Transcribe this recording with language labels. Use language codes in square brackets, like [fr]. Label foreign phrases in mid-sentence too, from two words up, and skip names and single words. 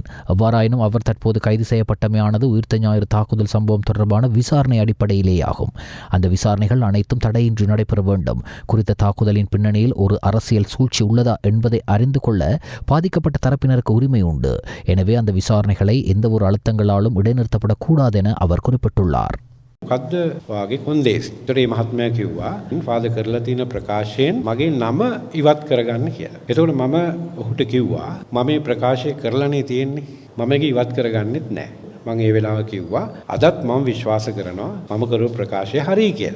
[ta] எவ்வாறாயினும் அவர் தற்போது கைது செய்யப்பட்டமையானது உயிர்த்த ஞாயிறு தாக்குதல் சம்பவம் தொடர்பான விசாரணை அடிப்படையிலேயாகும். அந்த விசாரணைகள் அனைத்தும் தடையின்றி நடைபெற வேண்டும். குறித்த தாக்குதலின் பின்னணியில் ஒரு அரசியல் சூழ்ச்சி உள்ளதா என்பதை அறிந்து கொள்ள பாதிக்கப்பட்ட தரப்பினர் உரிமை உண்டு. எனவே அந்த விசாரணைகளை எந்த ஒரு அழுத்தங்களாலும் இடைநிறுத்தப்படக்கூடாது என அவர் குறிப்பிட்டுள்ளார். [si] මොකද්ද වාගේ කොන්දේසි. ඒතර මේ මහත්මයා කිව්වා ෆාදර් කරලා තියෙන ප්‍රකාශයෙන් මගේ නම ඉවත් කරගන්න කියලා. එතකොට මම ඔහුට කිව්වා මම මේ ප්‍රකාශය කරලානේ තියෙන්නේ. මම ඒක ඉවත් කරගන්නෙත් නැහැ. මම ඒ වෙලාව කිව්වා අදත් මම විශ්වාස කරනවා මම කරපු ප්‍රකාශය හරි කියලා.